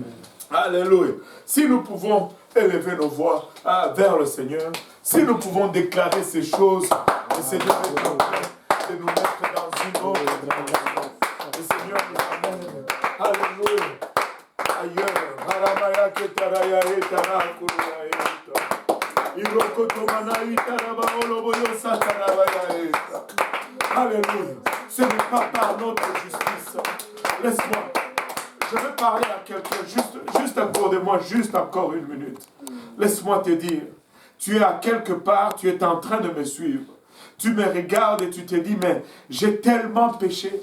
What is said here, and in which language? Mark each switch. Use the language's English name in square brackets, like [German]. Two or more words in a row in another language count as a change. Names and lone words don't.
[French] Alléluia. Si nous pouvons élever nos voix vers le Seigneur, si nous pouvons déclarer ces choses, le Seigneur est en train de nous mettre dans une autre dimension. Le Seigneur nous amène. Alléluia. Ailleurs. Haramaya ketaraya etara kuraya eta. Irokotomana itara baoloboyo satarabaya eta. Alléluia. Ce n'est pas par notre justice. Laisse-moi. Je veux parler à quelqu'un, juste accorde-moi juste encore une minute. Laisse-moi te dire, tu es à quelque part, tu es en train de me suivre. Tu me regardes et tu te dis, mais j'ai tellement péché.